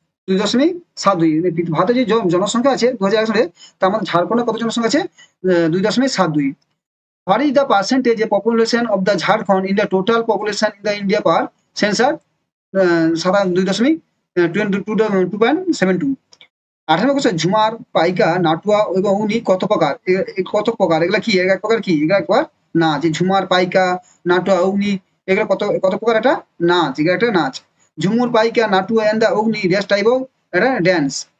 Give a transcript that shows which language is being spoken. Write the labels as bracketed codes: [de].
[bn] 2.72। ভারতের যে জনসংখ্যা আছে 2001 সালে, তার মধ্যে ঝাড়খণ্ডে কত জনসংখ্যা আছে? 2.72। [en] What is the percentage of population of the Jharkhand in the total population in the India per census? 2.72। [bn] 18 question, ঝুমার, পাইকা, নাটুয়া এবং উনি কত প্রকার? কত প্রকার? এগুলা কি? এক প্রকার কি? এগুলা একবার নাচ। যে ঝুমার, পাইকা, নাটুয়া, অগ্নি, এগুলো কত কত প্রকার? এটা নাচ, এগুলো একটা নাচ। ঝুমুর, পাইকা, নাটুয়া and the Agni [en] rest type of [bn] এটা ড্যান্স।